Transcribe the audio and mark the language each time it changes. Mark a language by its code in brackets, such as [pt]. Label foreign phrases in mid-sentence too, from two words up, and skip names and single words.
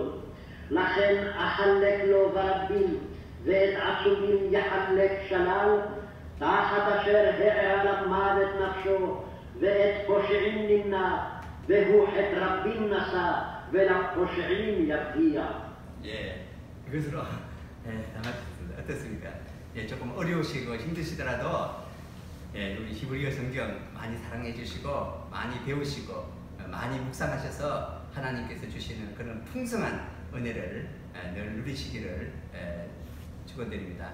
[he] לכן אחלק לו ברבים, ואת עצומים יחלק שלל, תחת אשר הערה למוות נפשו, ואת פושעים נמנע, והוא חטא רבים נשא, ולפושעים יפגיע. [ko] 예, 이것으로 담아주셨습니다. 어떻습니까? 예, 조금 어려우시고 힘드시더라도 예, 우리 히브리어 성경 많이 사랑해 주시고 많이 배우시고 많이 묵상하셔서 하나님께서 주시는 그런 풍성한 은혜를 늘 누리시기를 축원드립니다.